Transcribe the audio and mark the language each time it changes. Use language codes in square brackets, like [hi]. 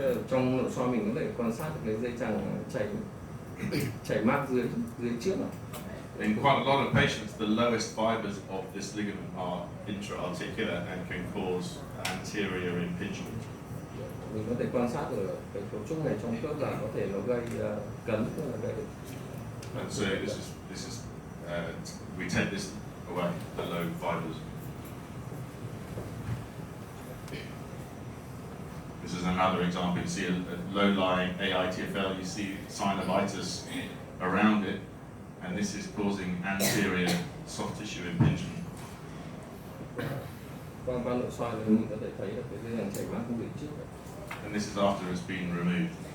[vi] Trong nội soi mình có thể quan sát cái dây chằng chảy mát dưới trước. [en] In quite a lot of patients, the lowest fibers of this ligament are intra-articular and can cause anterior impingement. [vi] Mình có thể quan sát ở cái cấu trúc này trong khớp là có thể nó gây cấn, tức là gây. [en] And so this is we take this away, the low fibers. This is another example. You see a low-lying AITFL. You see synovitis around it, and this is causing anterior soft tissue impingement. [vi] Qua nội soi thì mình có thể thấy được cái dây chằng chảy mát dưới trước. [en] And this is after it's been removed.